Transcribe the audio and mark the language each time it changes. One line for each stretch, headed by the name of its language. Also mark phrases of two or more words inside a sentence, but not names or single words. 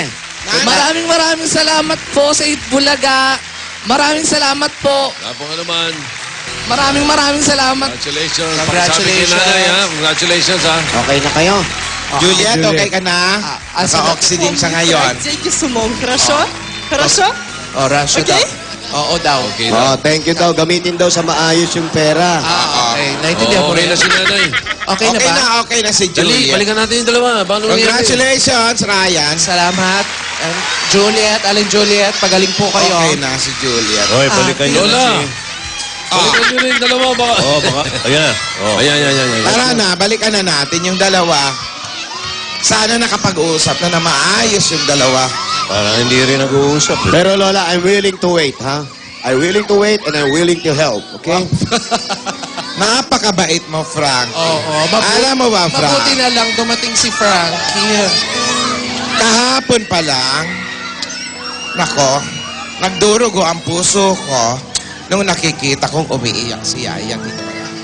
Filipino: Maraming salamat po sa Itbulaga. Maraming salamat po. Wala pong ano man. Maraming salamat. Congratulations. Congratulations. Pasabi kay Nanay, ha? Congratulations, ha? Okay na kayo? Juliet, okay ka na? Naka-oxygen siya ngayon.
Russian: Деньги с умом, хорошо? Хорошо?
Filipino: Oh, Rasha Okay? daw. Oo daw. Okay Oh, na.
English: thank you
Filipino: daw. Gamitin daw sa maayos yung pera. Okay. Naintindihan ko Okay rin. na si Nanay. Okay na ba? Okay na si Dali, Juliet. balikan natin yung dalawa. Paano nangyari? Congratulations, Ryan. Salamat. Juliet, Aling Juliet, pagaling po kayo. Okay na si Juliet. Balikan nyo Lola. Balikan nyo na yung dalawa. Baka. Oh, baka. Ayan na. Oh. Ayan. Tara na, balikan na natin yung dalawa. Sana nakapag-usap na maayos yung dalawa. Parang hindi rin nag-uusap. Eh. Pero Lola,
English: I'm willing to wait, ha? I'm willing to wait and I'm willing to help,
Filipino: okay? Napakabait mo, Frank. Oo. Alam mo ba, Frank? Mabuti na lang dumating si Frank. Here. Kahapon pa lang, nako, nagdurugo ang puso ko nung nakikita kong umiiyak si Yayang Hidora.